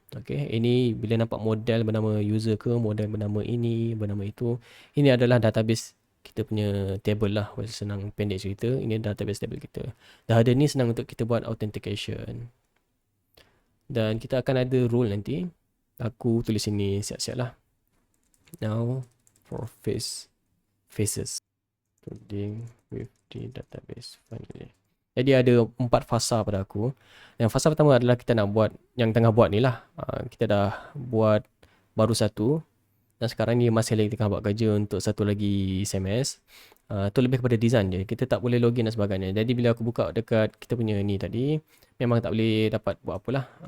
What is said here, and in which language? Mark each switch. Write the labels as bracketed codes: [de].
[ms] Okay, ini bila nampak model bernama user ke, model bernama ini, bernama itu, ini adalah database kita punya table lah. Senang pendek cerita, ini database table kita. Dah ada ni, senang untuk kita buat authentication. Dan kita akan ada role nanti. Aku tulis sini siap-siap lah. [en] Now for faces coding with the database finally. [ms] Jadi ada 4 fasa pada aku. Yang fasa pertama adalah kita nak buat yang tengah buat ni lah. Kita dah buat baru satu. Dan sekarang ni masih lagi tengah buat kerja untuk satu lagi SMS. Tu lebih kepada design je. Kita tak boleh login dan sebagainya. Jadi bila aku buka dekat kita punya ni tadi, memang tak boleh dapat buat apalah.